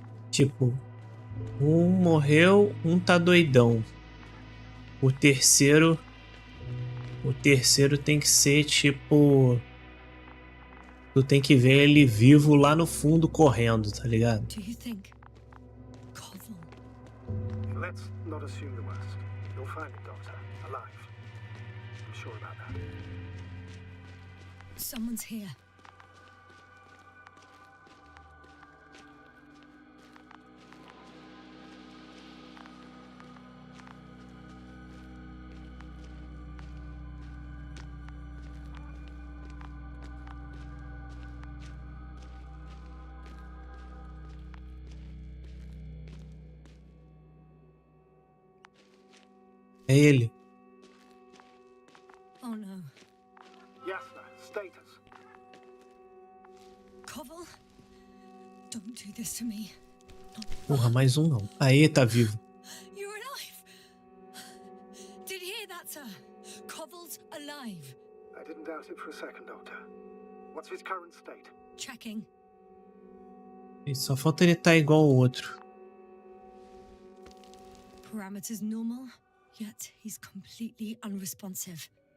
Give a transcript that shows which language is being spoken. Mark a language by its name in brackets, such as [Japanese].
[Portuguese] Tipo, um morreu, um tá doidão. O terceiro tem que ser tipo, tu tem que ver ele vivo lá no fundo correndo, tá ligado? [English] Do you think Koval? Let's not assume the worst. You'll find the doctor alive. I'm sure about that. Someone's here. [Portuguese] É ele. [English] Oh no. Yasna, status. Koval? Don't do this to me. [Portuguese] Porra, mais um não. Aí, tá vivo. [English] You're alive. Did you hear that, sir? Koval's alive. I didn't doubt it for a second, Doctor. What's his current state? Checking. [Portuguese] E só falta ele estar igual ao outro. [English] Parameters normal, yet he's completely unresponsive.